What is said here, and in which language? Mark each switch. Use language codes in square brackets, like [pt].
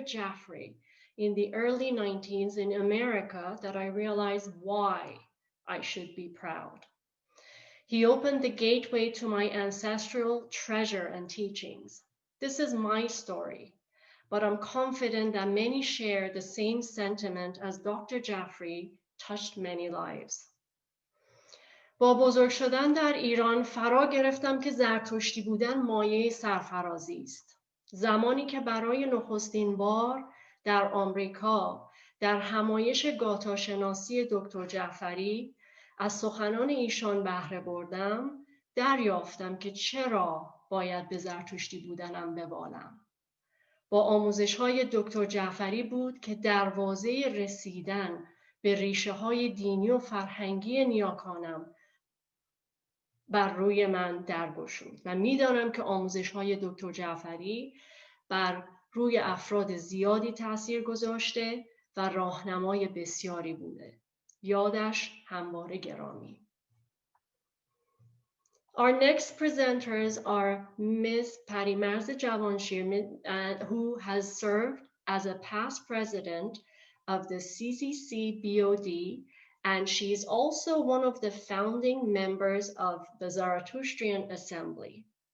[en] Jafarey in the early 1990s in America that I realized why I should be proud. He opened the gateway to my ancestral treasure and teachings. This is my story, but I'm confident that many share the same sentiment as Dr. Jafarey touched many lives. [fa] با بزرگ شدن در ایران فرا گرفتم که زرتشتی بودن مایه سرفرازی است. زمانی که برای نخستین بار در آمریکا در همایش گاتاشناسی دکتر جعفری از سخنان ایشان بهره بردم، دریافتم که چرا باید به زرتشتی بودنم ببالم. با آموزش‌های دکتر جعفری بود که دروازه رسیدن به ریشه‌های دینی و فرهنگی نیاکانم بر روی من درگشود و می‌دانم که آموزش‌های دکتر جعفری بر روی افراد زیادی تأثیر گذاشته و راهنمای بسیاری بوده. یادش همواره گرامی. [en] Our next presenters are Ms. Parimarz Javanshir, who has served as a past president of the CCC BOD, and she is also one of the founding members of the Zarathustrian Assembly.